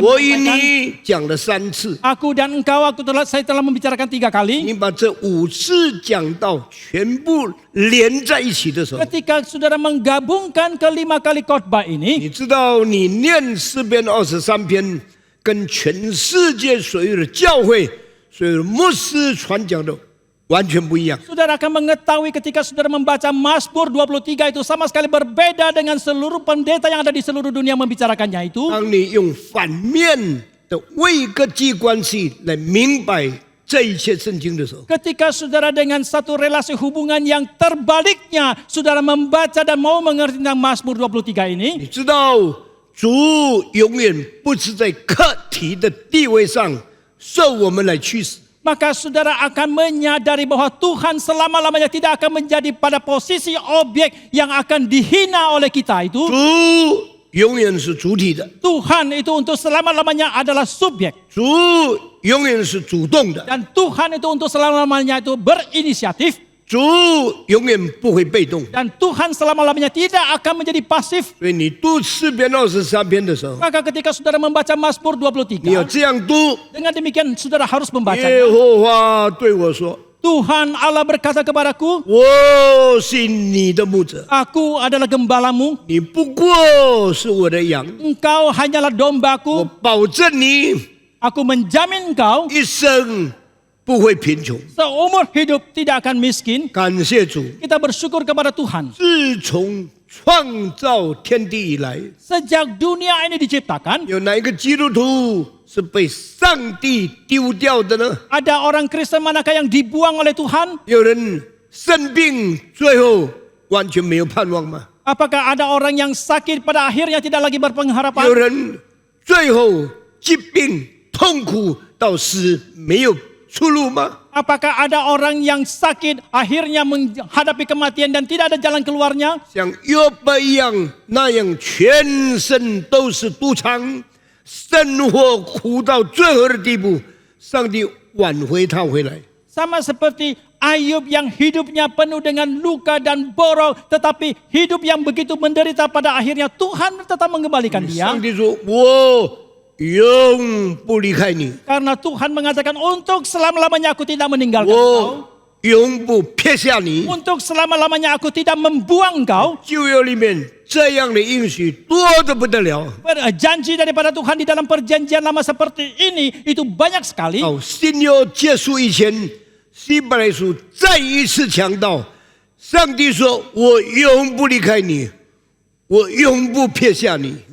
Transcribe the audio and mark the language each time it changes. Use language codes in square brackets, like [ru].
[zh] 我 [id] menyampaikan. [zh] 与你讲了3次。 [id] Aku dan engkau, saya telah membicarakan 3 kali. [zh] 你把这5次讲道全部连在一起的时候， [id] Ketika saudara menggabungkan ke 5 kali khotbah ini, [zh] 你知道你念诗篇23篇，跟全世界所有的教会、所有的牧师传讲的完全不一样。 [id] saudara akan mengetahui ketika saudara membaca Mazmur 23 itu sama sekali berbeda dengan seluruh pendeta yang ada di seluruh dunia membicarakannya itu. [zh] 当你用反面的位格际关系来明白这一切圣经的时候， [id] Ketika saudara dengan satu relasi hubungan yang terbaliknya, saudara membaca dan mau mengerti tentang Mazmur 23 ini, [zh] 你知道主永远不是在课题的地位上受我们来驱使。 [id] maka saudara akan menyadari bahwa Tuhan selama-lamanya tidak akan menjadi pada posisi objek yang akan dihina oleh kita itu. [zh] 主永远是主体的， [id] Tuhan itu untuk selama-lamanya adalah subjek. [zh] 主永远是主动的， [id] Dan Tuhan itu untuk selama-lamanya itu berinisiatif. [zh] 主永远不会被动。 [id] Dan Tuhan selama-lamanya tidak akan menjadi pasif. [zh] 所以你读诗篇23篇的时候， [id] Maka ketika saudara membaca Mazmur [zh] 你要 [id] 23, [zh] 这样读： [id] dengan demikian saudara harus membaca. [zh] 耶和华对我说 [id] Tuhan Allah berkata kepadaku, [zh] 我是你的牧者， [id] aku adalah gembalamu, [zh] 你不过是我的羊， [id] engkau hanyalah dombaku, [zh] 保证你 [id] aku menjamin engkau [zh] 一生不会贫穷。 [id] seumur hidup tidak akan miskin. [zh] 感谢主， [id] Kita bersyukur kepada Tuhan. [zh] 自从创造天地以来， [id] Sejak dunia ini diciptakan, [zh] 有哪一个基督徒是被上帝丢掉的呢？ [id] ada orang Kristen manakah yang dibuang oleh Tuhan? [zh] 有人生病，最后完全没有盼望吗？ [id] Apakah ada orang yang sakit pada akhirnya tidak lagi [zh] 有 [id] berpengharapan? [zh] 人最后疾病痛苦到死没有出路吗？ [id] Apakah ada orang yang sakit akhirnya menghadapi kematian dan tidak ada jalan keluarnya? [zh] 像约伯一样，那样全身都是毒疮，生活苦到最后的地步，上帝挽回他回来。 [id] Sama seperti Ayub yang hidupnya penuh dengan luka dan borok, tetapi hidup yang begitu menderita pada akhirnya Tuhan tetap mengembalikan dia. [zh] 上帝说：“我永不离开你， [id] Karena Tuhan mengatakan untuk selama-lamanya aku tidak meninggalkan engkau. [zh] 我永不撇下你。” [id] Untuk selama-lamanya aku tidak membuang engkau. [zh] 旧约里面这样的应许多得不得了。 [id] Janji daripada Tuhan di dalam perjanjian lama seperti ini itu banyak sekali. [zh] 到新约结束以前，希伯来书再一次强调，上帝说：“我永不离开你，我永不撇下你。”